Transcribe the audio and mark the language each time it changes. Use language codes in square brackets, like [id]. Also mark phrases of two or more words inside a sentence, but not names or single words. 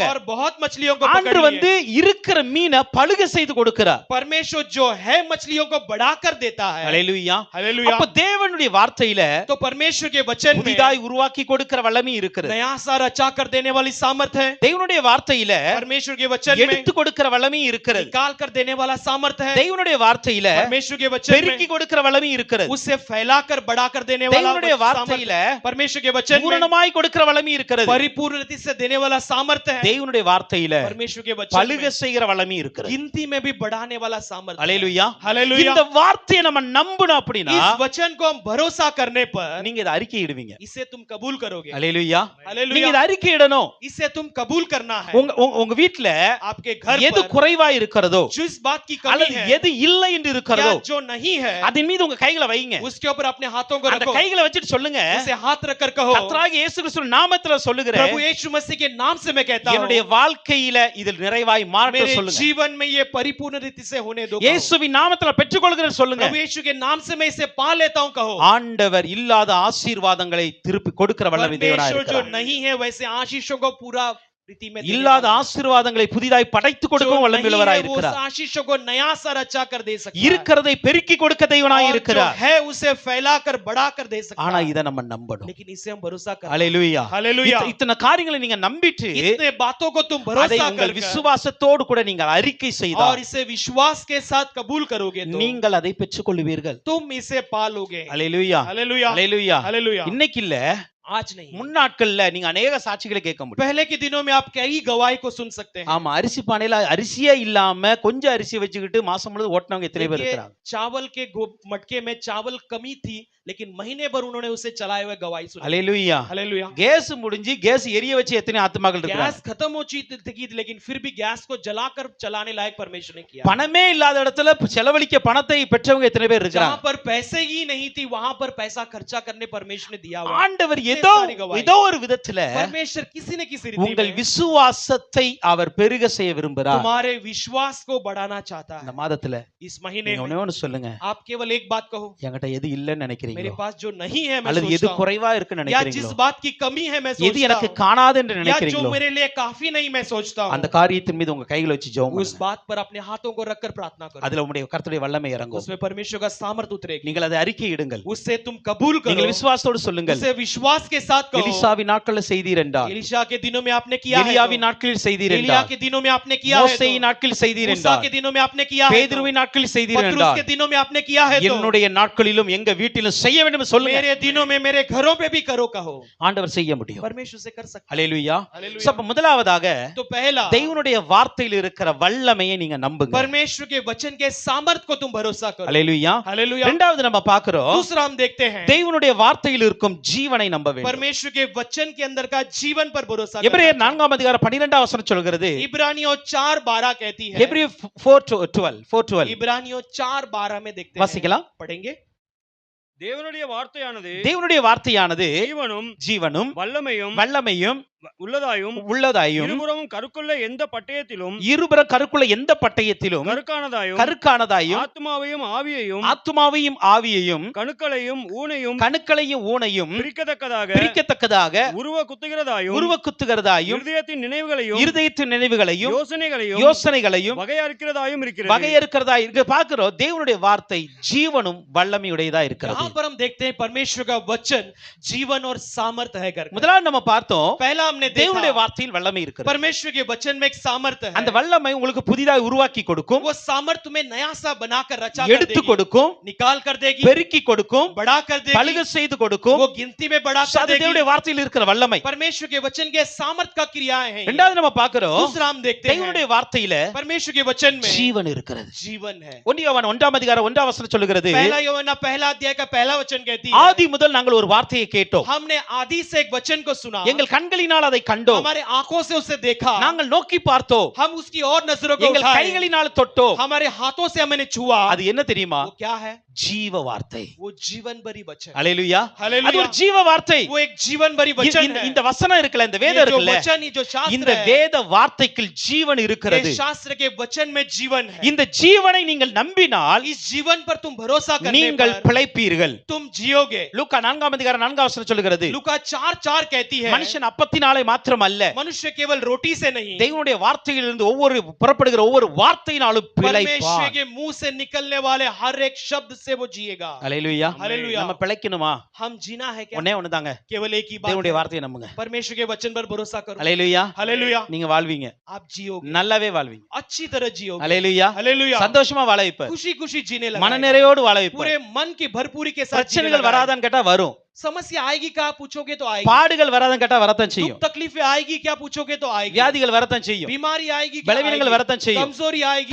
[hi] और बहुत मछलियों को पकड़ [ta] ஆண்டவர் வந்து [hi] लिए. [ta] இருக்கிற மீனை பழுக செய்து கொடுக்கிறார். [hi] परमेश्वर जो है मछलियों को बढ़ाकर देता है. [ta] அல்லேலூயா. [hi] हालेलुया. [ta] அப்ப தேவனுடைய வார்த்தையில [hi] तो परमेश्वर के वचन में [ta] புதிதாய் உருவாக்கி கொடுக்கிற வல்லமை இருக்கிறது. [hi] नया सा रचा कर देने वाली सामर्थ है. [ta] தேவனுடைய வார்த்தையில [hi] परमेश्वर के वचन में [ta] எடுத்து கொடுக்கிற வல்லமை இருக்கிறது. [hi] निकाल कर देने वाला सामर्थ है. [ta] தேவனுடைய வார்த்தையில [hi] परमेश्वर के वचन [ta] பெருக்கி [hi] में [ta] கொடுக்கிற வல்லமை இருக்கிறது. [hi] उससे फैलाकर बढ़ाकर देने वाला [ta] தேவனுடைய [hi] सामर्थ [ta] வார்த்தையில [hi] है. परमेश्वर के वचन में [ta] பூரணமாய் கொடுக்கிற வல்லமை இருக்கிறது. [hi] परिपूर्ण रीति से देने वाला सामर्थ है. [ta] தேவனுடைய வார்த்தையில [hi] परमेश्वर के वचन [ta] பழுக [hi] में [ta] செய்கிற வல்லமை இருக்கிறது. [hi] गिनती में भी बढ़ाने वाला सामर्थ है. [ta] அல்லேலூயா. [hi] हालेलुया. [ta] இந்த வார்த்தையை நம்ம நம்பணும் அப்படினா [hi] इस वचन को हम भरोसा करने पर [ta] நீங்க இத அறிக்கையிடுவீங்க. [hi] इसे तुम कबूल करोगे. [ta] அல்லேலூயா. [hi] हालेलुया. [ta] நீங்க இத அறிக்கையிடணும். [hi] इसे तुम कबूल करना है. [ta] உங்க வீட்ல [hi] आपके घर [ta] எது [hi] पर [ta] குறைவா இருக்கிறதோ [hi] जिस बात की कमी [ta] அல்லது [hi] है [ta] எது இல்லை என்று இருக்கிறதோ [hi] या जो नहीं है [ta] அதன் மீது உங்க கைகளை வைங்க. [hi] उसके ऊपर अपने हाथों को [ta] அந்த [hi] रखो. [ta] கைகளை வச்சிட்டு சொல்லுங்க, [hi] उसे हाथ रखकर कहो, [ta] கர்த்தராகிய இயேசு கிறிஸ்துவின் நாமத்தில சொல்லுகிறேன், [hi] प्रभु यीशु मसीह के नाम से मैं कहता हूं, [ta] என்னுடைய வாழ்க்கையில இதில் நிறைவாய் மாற்ற [hi] मेरे [ta] சொல்லுங்க. [hi] जीवन में ये परिपूर्ण रीति से होने दो. कहो. [ta] இயேசுவின் நாமத்தில பெற்றுக்கொள்கிறேன் சொல்லுங்க. [hi] प्रभु यीशु के नाम से मैं इसे पा लेता हूं कहो. [ta] ஆண்டவர் இல்லாத ஆசீர்வாதங்களை திருப்பி கொடுக்கிற வல்லமை தேவனாய் [hi] परमेश्वर जो [ta] இருக்கிறார். [hi] नहीं है वैसे आशीषों को पूरा रीति में देने [ta] இல்லாத [hi] वाला है. [ta] ஆசீர்வாதங்களை புதிதாய் படைத்து [hi] जो [ta] கொடுக்கவும் [hi] नहीं [ta] வல்லமையுள்ளவராய் [hi] है, वो उस [ta] இருக்கிறார். [hi] आशीषों को नया सा रचा कर दे सकता है. [ta] இருக்கிறதை பெருக்கி கொடுக்க தேவனாய் [hi] और जो [ta] இருக்கிறார். [hi] है उसे फैलाकर बढ़ाकर दे सकता [ta] ஆனா [hi] है. [ta] இத நம்ம நம்பணும். [hi] लेकिन इसे हम भरोसा कर. [ta] அல்லேலூயா. [hi] हालेलुया. [ta] இத்தனை காரியங்களை நீங்க நம்பிட்டு [hi] इतने बातों को तुम [ta] அதை [hi] भरोसा [ta] உங்கள் [hi] कर [ta] விசுவாசத்தோடு கூட நீங்கள் அறிக்கை [hi] और [ta] செய்தால் [hi] इसे विश्वास के साथ कबूल करोगे तो [ta] நீங்கள் அதை பெற்றுக்கொள்வீர்கள். [hi] तुम इसे पालोगे. [ta] அல்லேலூயா. [hi] हालेलुया. [ta] அல்லேலூயா. [hi] हालेलुया. [ta] இன்னைக்கு இல்ல, [hi] आज नहीं. [ta] முன்னாட்கள்ல நீங்க அநேக சாட்சிகளை கேட்க முடியும். [hi] पहले के दिनों में आप कई गवाही को सुन सकते हैं. [ta] ஆமா, அரிசி பானையில அரிசியே இல்லாம கொஞ்சம் அரிசி வச்சுக்கிட்டு மாசம் முழுவதும் ஓட்டுனவங்க எத்தனை பேர் [hi] देखिए, [ta] இருக்கிறாங்க? [hi] चावल के मटके में चावल कमी थी लेकिन महीने भर उन्होंने उसे चलाए हुए गवाही सुनी. [ta] அல்லேலூயா. [hi] हालेलुया. [ta] கேஸ் முடிஞ்சு கேஸ் எரிய வச்சு எத்தனை ஆத்துமாக்கள் இருக்காங்க? [hi] गैस खत्म हो चुकी थी लेकिन फिर भी गैस को जलाकर चलाने लायक परमेश्वर ने किया. [ta] பணமே இல்லாத இடத்துல செலவழிக்க பணத்தை பெற்றவங்க எத்தனை பேர் [hi] जहां [ta] இருக்காங்க? [hi] पर पैसे ही नहीं थी वहां पर पैसा खर्चा करने परमेश्वर ने दिया हुआ. [ta] ஆண்டவர் ஏதோ ஒரு விதத்துல [hi] परमेश्वर किसी न किसी रीति [ta] உங்கள் [hi] में [ta] விசுவாசத்தை அவர் பெருக செய்ய விரும்புகிறார். [hi] तुम्हारे विश्वास को बढ़ाना चाहता [ta] இந்த [hi] है. [ta] மாதத்துல [hi] इस महीने [ta] நீங்க [hi] में [ta] ஒண்ணே ஒண்ணு சொல்லுங்க, [hi] आप केवल एक बात कहो, [ta] என்கிட்ட எது இல்லைன்னு [hi] मेरे [ta] நினைக்கிறீங்களோ [hi] पास जो नहीं है मैं [ta] அல்லது எது [hi] सोचता हूं, [ta] குறைவா இருக்குன்னு [hi] या जिस [ta] நினைக்கிறீங்களோ [hi] बात की कमी है मैं [ta] எது [hi] सोचता [ta] எனக்கு [hi] हूं, [ta] காணாது என்று [hi] या जो [ta] நினைக்கிறீங்களோ [hi] मेरे लिए काफी नहीं मैं सोचता [ta] அந்த [hi] हूं, [ta] காரியத்தின் மீது உங்க கைகளை வச்சு ஜெபம் [hi] उस [ta] பண்ணுங்க. [hi] बात पर अपने हाथों को रखकर प्रार्थना करो. [ta] அதுல உங்களுடைய கர்த்தருடைய வல்லமை இறங்கும். [hi] उसमें परमेश्वर का सामर्थ उतरेगी. [ta] நீங்கள் அதை அறிக்கையிடுங்கள். [hi] उससे तुम कबूल करो. [ta] நீங்கள் விசுவாசத்தோடு சொல்லுங்கள். [hi] उसे विश्वास के साथ कहो. [ta] எலிசாவின் நாட்களில் செய்தீர் என்றால், [hi] एलिशा के दिनों में आपने किया है [ta] எலியாவின் [hi] तो, [ta] நாட்களில் செய்தீர் [hi] एलिया [ta] என்றால், [hi] के दिनों में आपने किया है [ta] மோசேயின் [hi] तो, [ta] நாட்களில் செய்தீர் [hi] मूसा [ta] என்றால், [hi] के दिनों में आपने किया है तो, [ta] பேதுருவின் நாட்களில் செய்தீர் [hi] पतरस [ta] என்றால், [hi] के दिनों में आपने किया है तो, [ta] என்னுடைய நாட்களிலும் எங்க வீட்டிலும் செய்ய வேண்டும் என்று சொல்லுங்க. [hi] मेरे दिनों में मेरे घरों पे भी करो कहो. [ta] ஆண்டவர் செய்ய முடியும். [hi] परमेश्वर से कर सकते हैं. [ta] அல்லேலூயா. [hi] हालेलुया. [ta] சோ, அப்ப முதலாவதாக [hi] तो पहला [ta] தேவனுடைய வார்த்தையில் இருக்கிற வல்லமையை நீங்க நம்புங்க. [hi] परमेश्वर के वचन के सामर्थ को तुम भरोसा करो. [ta] அல்லேலூயா. [hi] हालेलुया. [ta] இரண்டாவது நம்ம பார்க்கிறோம், [hi] दूसरा हम देखते हैं [ta] தேவனுடைய வார்த்தையில் இருக்கும் ஜீவனை நம்ப வேண்டும். [hi] परमेश्वर के वचन के अंदर का जीवन पर भरोसा करना [ta] எபிரேயர் [hi] चाहिए. [ta] 4ஆம் அதிகாரம் 12ஆம் வசனம் சொல்கிறது, [hi] इब्रानियों 4:12 कहती है. [ta] எபிரேயர் 4:12 [hi] इब्रानियों 4:12 में देखते हैं. [ta] வாசிக்கலாம். [hi] पढ़ेंगे. [ta] தேவனுடைய வார்த்தையானது தேவனுடைய வார்த்தையானது ஜீவனும் ஜீவனும் வல்லமையும் வல்லமையும் உள்ளதாயும் இருபுறமும் கருக்குள்ள எந்த பட்டயத்திலும் இருபுற கருக்குள்ள எந்த பட்டயத்திலும் கருக்கானதாயும் ஆத்மாவையும் ஆவியையும் ஆவியையும் கணுக்களையும் ஊனையும் பிரிக்கத்தக்கதாக உருவ குத்துகிறதாயும் இருதயத்தின் நினைவுகளையும் யோசனைகளையும் வகையறுக்கிறதாயும் வகையறுக்கிறதா இருக்கு. பார்க்கிறோம் தேவனுடைய வார்த்தை ஜீவனும் வல்லமையுடையதா இருக்கிறது. [hi] यहाँ पर हम देखते हैं परमेश्वर का वचन जीवन और सामर्थ्य है करके। [ta] முதலாவது நம்ம பார்த்தோம் [hi] पहला हमने [ta] தேவனுடைய [hi] देखा [ta] வார்த்தையில் வல்லமை இருக்கிறது. [hi] परमेश्वर के वचन में एक सामर्थ्य है। [ta] அந்த வல்லமை உங்களுக்கு புதிதாக உருவாக்கி கொடுக்கும், [hi] वो सामर्थ्य में नया सा बनाकर रचा [ta] எடுத்து கொடுக்கும், [hi] निकाल कर देगी, [ta] பெருக்கி கொடுக்கும், [hi] बड़ा कर देगी, [ta] பலுக செய்து கொடுக்கும். [hi] वो गिनती में बड़ा कर [ta] அது [hi] देगी। [ta] தேவனுடைய வார்த்தையில் இருக்கிற வல்லமை. [hi] परमेश्वर के वचन के सामर्थ्य का क्रियाएं हैं। [ta] இரண்டாவது நம்ம பார்க்கிறோம் [hi] दूसरा हम देखते हैं [ta] தேவனுடைய வார்த்தையில [hi] परमेश्वर के वचन में [ta] ஜீவன் இருக்கிறது. [hi] जीवन है। [ta] 1 யோவான் 1ஆம் அதிகாரம் 1ஆம் வசனம் சொல்லுகிறது, [hi] पहला यूहन्ना पहला अध्याय का पहला वचन कहती है, [ta] ஆதி முதல் நாங்கள் ஒரு வார்த்தையை கேட்டோம், [hi] हमने आदि से एक वचन को सुना, [ta] எங்கள் கண்களினால் அதை கண்டோம், [hi] हमारे आंखों से उसे देखा, [ta] நாங்கள் நோக்கி பார்த்தோம், [hi] हम उसकी और नजरों को [ta] எங்கள் [hi] उठाए, [ta] கைகளினால் தொட்டோம். [hi] हमारे हाथों से हमने छुआ। [ta] அது என்ன தெரியுமா? [hi] वो क्या है? [ta] ஜீவ வார்த்தை. [hi] वो जीवन भरी वचन। [ta] அல்லேலூயா. [hi] हालेलुया। [ta] அது ஒரு ஜீவ வார்த்தை. [hi] वो एक जीवन भरी वचन है। [ta] இந்த வசனம் இருக்குல, இந்த [hi] ये [ta] வேதம் [hi] जो [ta] இருக்குல, [hi] वचन, ये जो शास्त्र [ta] இந்த [hi] है, [ta] வேத வார்த்தைக்குள் ஜீவன் இருக்கிறது. [hi] ये शास्त्र के वचन में जीवन है। [ta] இந்த ஜீவனை நீங்கள் நம்பினால் [hi] इस जीवन पर तुम भरोसा करने [ta] நீங்கள் [hi] पर [ta] பிழைப்பீர்கள். [hi] तुम जियोगे। [ta] லூக்கா 4ஆம் அதிகாரம் 4ஆம் வசனம் சொல்லுகிறது, [hi] लूका 4:4 कहती है, [ta] மனுஷன் அப்பத்தினாலே மாத்திரமல்ல, [hi] मनुष्य केवल रोटी से नहीं, [ta] தேவனுடைய வார்த்தையிலிருந்து ஒவ்வொரு புறப்படுகிற ஒவ்வொரு வார்த்தையினாலும் [hi] परमेश्वर [ta] பிழைப்பான். [hi] के मुंह से निकलने वाले हर एक शब्द से वो जिएगा। [ta] அல்லேலூயா. [hi] हालेलुया। [ta] நம்ம பிழைக்கணுமா? [hi] हम जीना है क्या? [ta] ஒண்ணே ஒண்ணுதாங்க, [hi] केवल एक ही बात [ta] தேவனுடைய [hi] है, [ta] வார்த்தையை நம்புங்க. [hi] परमेश्वर के वचन पर भरोसा करो। [ta] அல்லேலூயா. [hi] हालेलुया। [ta] நீங்க வாழ்வீங்க, [hi] आप जियोगे, [ta] நல்லாவே வாழ்வீங்க. [hi] अच्छी तरह जियोगे। [ta] அல்லேலூயா. [hi] हालेलुया। [ta] சந்தோஷமா வாழ வைப்பார், [hi] खुशी खुशी जीने लगा, [ta] மனநிறைவோடு வாழ வைப்பார். [hi] पूरे मन की भरपूरी के साथ जीने [ta] பிரச்சனைகள் [hi] लगा। [ta] வராதான்னு கேட்டா வரும், [hi] समस्या आएगी क्या पूछोगे तो आएगी, [ta] பாடுகள் வராதான்னு கேட்டா வரத்தான் செய்யும், [hi] दुख तकलीफें आएगी क्या पूछोगे तो आएगी, [ta] வியாதிகள் வரத்தான் செய்யும், [hi] बीमारी आएगी क्या [ta] பலவீனங்கள் [hi] आएगी, [ta] வரத்தான் செய்யும், [hi] कमजोरी आएगी,